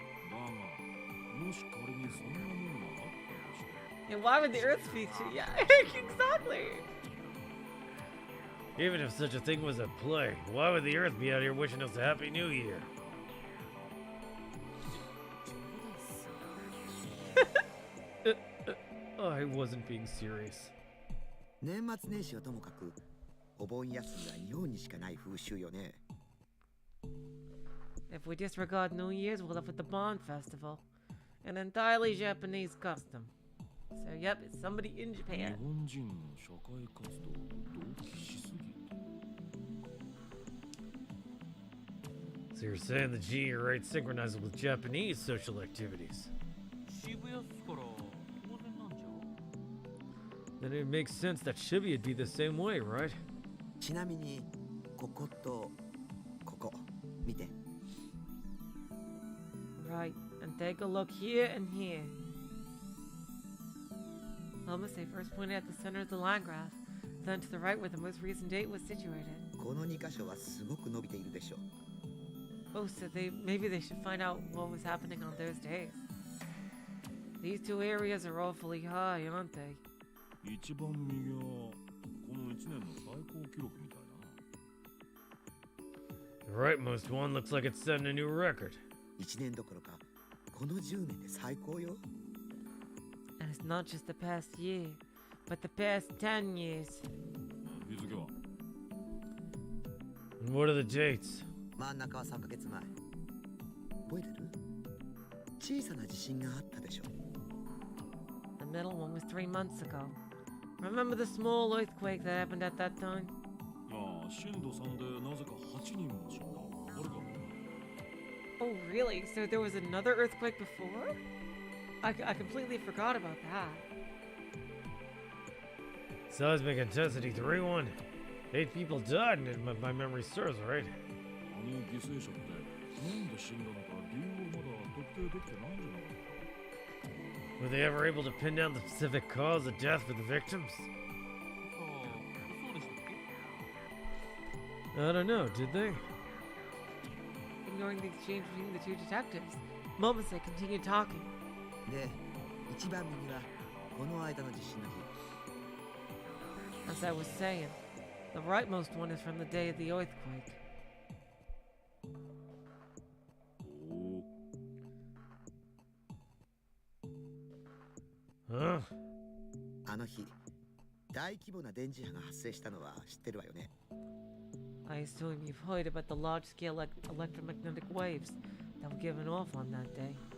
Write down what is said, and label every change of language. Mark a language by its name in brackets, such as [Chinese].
[Japanese] だが、もし仮にそんなものがあったとして。 [English] And why would the Earth be too? Yeah, exactly. Even if such a thing was at play, why would the Earth be out here wishing us a Happy New Year? I wasn't being serious. [Japanese] 年末年始はともかくお盆休みは日本にしかない風習よね。 [English] If we disregard New Year's, we'll live with the Bond Festival, an entirely Japanese custom. So, yep, it's somebody in [Japanese] 日 [English] Japan. [Japanese] 本人の社会活動と同期しすぎて。 [English] So you're saying the G rate synchronizes with Japanese social activities? [Japanese] 渋谷っすから当然なんじゃ。 [English] Then it makes sense that Shibuya would be the same way, right? [Japanese] ちなみにこことここ見て。 [English] Right, and take a look here and here. Momose first pointed at the center of the line graph, then to the right where the most recent date was situated. [Japanese] この2箇所はすごく伸びているでしょ。 [English] Oh, so maybe they should find out what was happening on those days. These two areas are awfully high, aren't they? [Japanese] 一番右はこの1年の最高記録みたいだな。 [English] The rightmost one looks like it's setting a new record. [Japanese] 1年どころかこの10年で最高よ。 [English] And it's not just the past year, but the past 10 years. [Japanese] 日 [English] And what are the dates? [Japanese] 真ん中は3ヶ月前。覚えてる？小さな地震があったでしょ。 [English] The middle one was 3 months ago. Remember the small earthquake that happened at that time? [Japanese] ああ、震度3でなぜか8人も死んだ。あれか。 [English] Oh, really? So there was another earthquake before? I completely forgot about that. Seismic intensity 3-1. 8 people died, and if my memory serves, right? [Japanese] あの犠牲者ってなんで死んだのか理由をまだ特定できてないんじゃなかったか。 [English] Were they ever able to pin down the specific cause of death for the victims? [Japanese] そうでしたっけ？ [English] I don't know, did they? Ignoring the exchange between the two detectives, Momose continued talking. [Japanese] で、一番右はこの間の地震の日。 [English] As I was saying, the rightmost one is from the day of the earthquake. [Japanese] おお。 [English] Huh? [Japanese] あの日、大規模な電磁波が発生したのは知ってるわよね。 [English] I assume you've heard about the large-scale electromagnetic waves that were given off on that day.